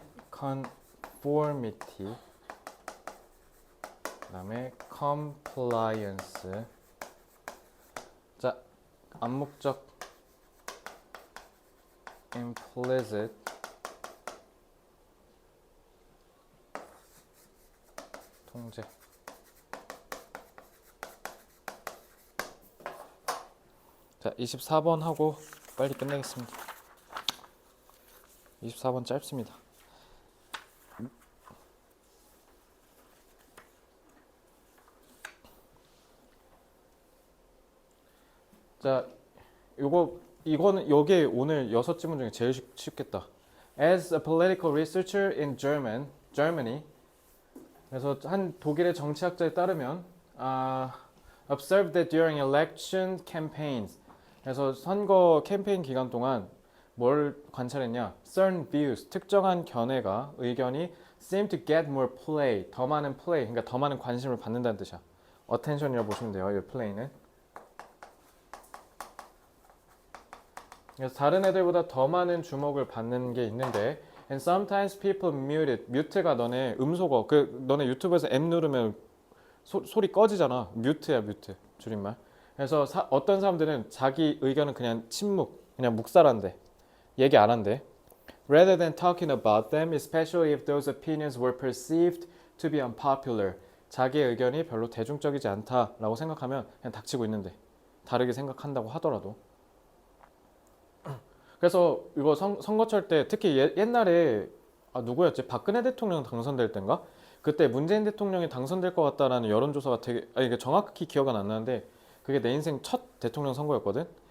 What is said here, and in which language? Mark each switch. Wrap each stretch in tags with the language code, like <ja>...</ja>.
<en>conformity, 그다음에 compliance.</en> <ko>자, 암묵적 implicit 통제. 자, 24번 하고 빨리 끝내겠습니다. 24번 짧습니다. 자, 이거는 여기 오늘 6지문 중에 제일 쉽겠다.</ko> <en>As a political researcher in Germany.</en> <ko>그래서 한 독일의 정치학자에 따르면</ko> <en>observed that during election campaigns.</en> <ko>그래서 선거 캠페인 기간 동안 뭘 관찰했냐?</ko> <en>Certain views,</en> <ko>특정한 의견이</ko> <en>seem to get more play,</en> <ko>더 많은 play, 그러니까 더 많은 관심을 받는다는 뜻이야. attention이라고 보시면 돼요. 이 play는. 그래서 다른 애들보다 더 많은 주목을 받는 게 있는데</ko> <en>and sometimes people mute it.</en> <ko>뮤트가 너네 음소거. 너네 유튜브에서 M 누르면 소리 꺼지잖아. 뮤트야, 뮤트. 줄임말. 그래서 어떤 사람들은 자기 의견은 그냥 침묵, 그냥 묵살한대. 얘기 안 한대.</ko> <en>Rather than talking about them, especially if those opinions were perceived to be unpopular.</en> <ko>자기의 의견이 별로 대중적이지 않다라고 생각하면 그냥 닥치고 있는데. 다르게 생각한다고 하더라도. 그래서 이거 선거철 때 특히 옛날에 누구였지? 박근혜 대통령 당선될 땐가? 그때 문재인 대통령이 당선될 것 같다라는 여론조사가 이게 정확히 기억은 안 나는데 그게 내 인생 첫 대통령 선거였거든.</ko>